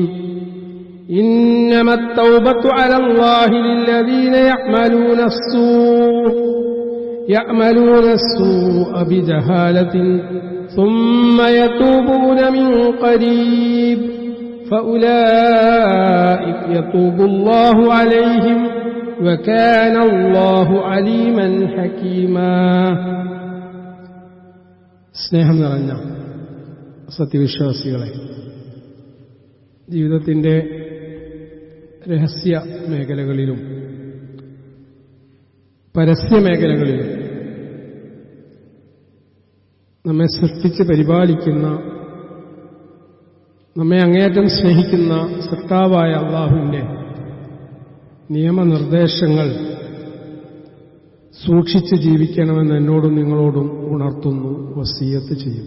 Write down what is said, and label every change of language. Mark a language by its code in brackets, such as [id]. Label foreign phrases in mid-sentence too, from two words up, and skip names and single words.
[ar] إنما التوبة على الله للذين يعملون السوء بجهالة ثم يتوبون من قريب فأولئك يتوب الله عليهم وكان الله عليما حكيما. [ml] സ്നേഹം നിറഞ്ഞ സത്യവിശ്വാസികളെ, ജീവിതത്തിന്റെ രഹസ്യ മേഖലകളിലും പരസ്യ മേഖലകളിലും നമ്മെ സൃഷ്ടിച്ച് പരിപാലിക്കുന്ന, നമ്മെ അങ്ങേയറ്റം സ്നേഹിക്കുന്ന സൃഷ്ടാവായ അല്ലാഹുവിന്റെ നിയമനിർദ്ദേശങ്ങൾ സൂക്ഷിച്ച് ജീവിക്കണമെന്ന് എന്നോടും നിങ്ങളോടും ഉണർത്തുന്നു, വസിയത്ത് ചെയ്യുന്നു.